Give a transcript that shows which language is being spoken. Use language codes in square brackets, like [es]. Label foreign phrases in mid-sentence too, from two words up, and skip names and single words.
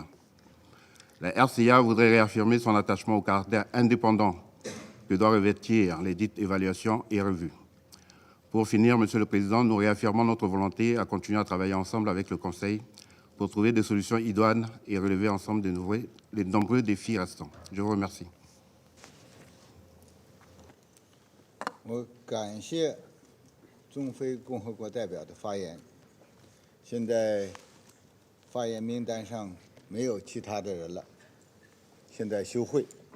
[fr] La RCA voudrait réaffirmer son attachement au caractère indépendant que doit revêtir les dites évaluations et revues. Pour finir, Monsieur le Président, nous réaffirmons notre volonté à continuer à travailler ensemble avec le Conseil pour trouver des solutions idoines et relever ensemble les nombreux défis restants. Je vous remercie. [zh] 我感谢中非共和国代表的发言。现在发言名单上没有其他的人了，现在休会。